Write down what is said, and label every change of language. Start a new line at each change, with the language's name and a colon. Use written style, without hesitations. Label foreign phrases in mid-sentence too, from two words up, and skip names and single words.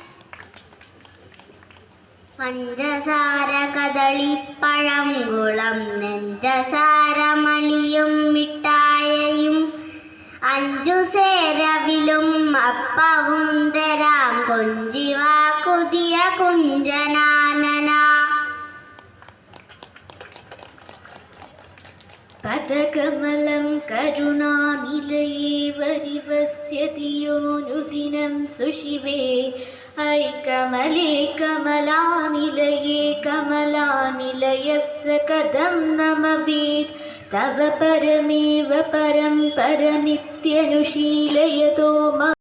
Malayalam: പഞ്ചസാര കദളിപ്പഴം കുളം നെഞ്ചസാരമണിയും മിഠായയും അഞ്ചു സേരവിലും അപ്പവും തരാം കൊഞ്ചിവാ കുതിയ കുഞ്ചനാനന.
Sanskrit: പദകമലം കരുണാനിലയേ വരിവസ്യതി യോനുദിനം സുശിവേ ऐ कमले कमलानिलये कमलानिलयस्य कथं नमवेत् तव परमेव परं परमित्यनुशीलयतो